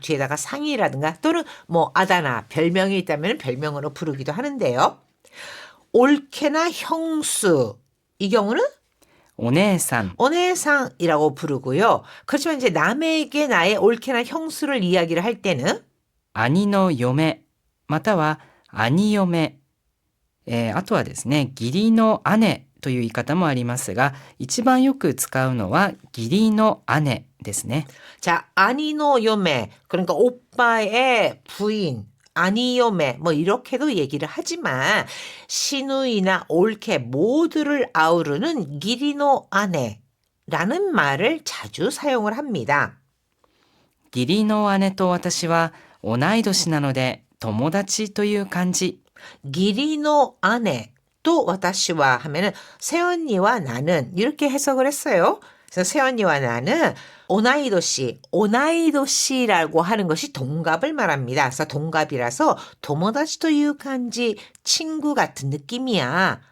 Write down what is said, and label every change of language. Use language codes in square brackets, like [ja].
[ko] 뒤에다가 상이라든가 또는 뭐 아다나 별명이 있다면 별명으로 부르기도 하는데요. 올케나 형수 이 경우는 [ja] お姉さん。 [ko] 오네상이라고 부르고요. 그렇지만 이제 남에게 나의 올케나 형수를 이야기를 할 때는 [ja] 兄の嫁または兄嫁、あとはですね義理の姉という言い方もありますが一番よく使うのは義理の姉ですね。 [ko] 자, 아니노 요메 그러니까 오빠의 부인 아니요메 뭐 이렇게도 얘기를 하지만 시누이나 올케 모두를 아우르는 기리노 아내라는 말을 자주 사용을 합니다. [ja] 義理の姉と私は同い年なので友達という感じ。 [ko] 기리노 아내 또 와타시와 하면은 새언니와 나는 이렇게 해석을 했어요. 그래서 세언니와 나는 오나이도시라고 하는 것이 동갑을 말합니다. 그래서 동갑이라서 도모다치 [ja] という感じ, [ko] 친구 같은 느낌이야.